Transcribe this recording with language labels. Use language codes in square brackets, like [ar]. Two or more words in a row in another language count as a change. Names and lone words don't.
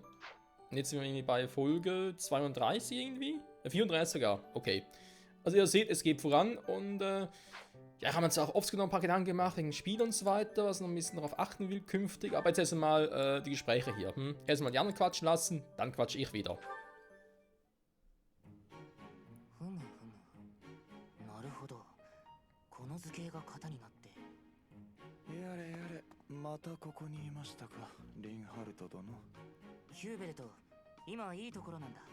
[de] Und jetzt sind wir irgendwie bei Folge 32 irgendwie? 34 sogar, okay. Also ihr seht, es geht voran und ja, ich habe mir jetzt auch oft genug ein paar Gedanken gemacht wegen dem Spiel und so weiter, was ich noch ein bisschen darauf achten will künftig. Aber jetzt erstmal die Gespräche hier. Erstmal die anderen quatschen lassen, dann quatsche ich wieder. [ja] ふむふむ。なるほど。この図形が型になって。やれやれ、またここにいましたか、リンハルト殿。ヒューベルト、今いいところなんだ。